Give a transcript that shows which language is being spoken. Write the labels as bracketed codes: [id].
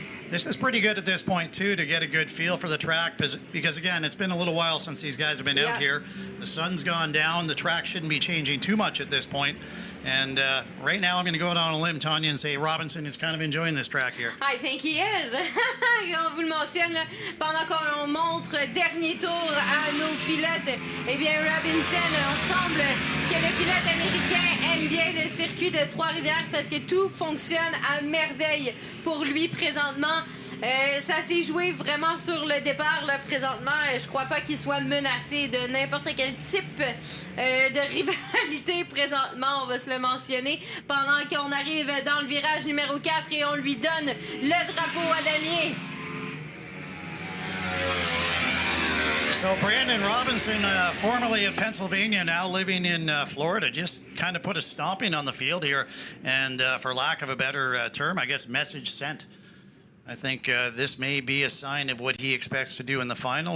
[en] This is pretty good at this point, too, to get a good feel for the track because again, it's been a little while since these guys have been out here. The sun's gone down. The track shouldn't be changing too much at this point. And right now, I'm going to go out on a limb, Tanya, and say Robinson is kind of enjoying this track here. I think he is. [fr] On vous le mentionne, là, pendant qu'on montre dernier tour à nos pilotes, eh bien, Robinson, on semble que le pilote américain aime bien le circuit de Trois-Rivières parce que tout fonctionne à merveille pour lui présentement. Ça s'est joué vraiment sur le départ là, présentement. Je crois pas qu'il soit menacé de n'importe quel type de rivalité présentement, on va se le mentionner, pendant qu'on arrive dans le virage numéro 4 et on lui donne le drapeau à damier. [en] So Brandon Robinson, formerly of Pennsylvania, now living in Florida, just kind of put a stomping on the field here. And for lack of a better term, I guess message sent. I think this may be a sign of what he expects to do in the final.